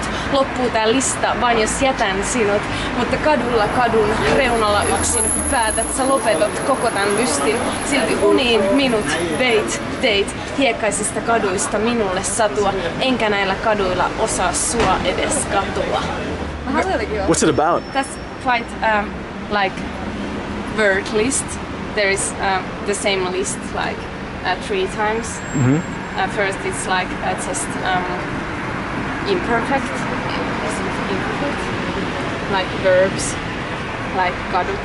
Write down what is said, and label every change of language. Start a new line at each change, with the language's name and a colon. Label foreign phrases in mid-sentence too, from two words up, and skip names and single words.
Finnish: Loppuu tää lista, vain jos jätän sinut. Mutta kadulla kadun, reunalla yksin, päätät, sä lopetat koko tän lystin. Silti uniin minut veit, teit, hiekkaisista kaduista minulle satua. Enkä näillä kaduilla osaa sua edes katua.
English: What's it about? That's quite like word list. There is the same list like 3 times. First it's like just imperfect, like verbs, like kadut.